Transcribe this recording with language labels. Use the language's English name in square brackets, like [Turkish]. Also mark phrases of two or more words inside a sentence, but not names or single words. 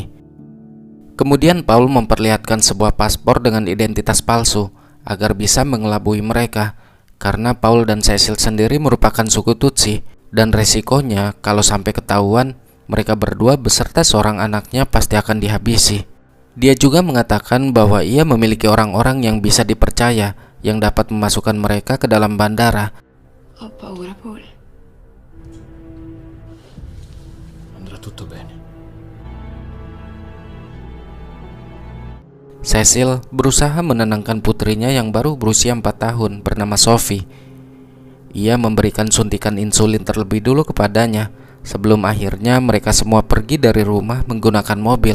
[Indonesian] Kemudian Paul memperlihatkan sebuah paspor dengan identitas palsu agar bisa mengelabui mereka, karena Paul dan Cecil sendiri merupakan suku Tutsi dan resikonya kalau sampai ketahuan mereka berdua beserta seorang anaknya pasti akan dihabisi. Dia juga mengatakan bahwa ia memiliki orang-orang yang bisa dipercaya yang dapat memasukkan mereka ke dalam bandara. [Italian] Ho paura, Paul. Andrà tutto bene. [Indonesian] Cecil berusaha menenangkan putrinya yang baru berusia 4 tahun bernama Sophie. Ia memberikan suntikan insulin terlebih dulu kepadanya sebelum akhirnya mereka semua pergi dari rumah menggunakan mobil.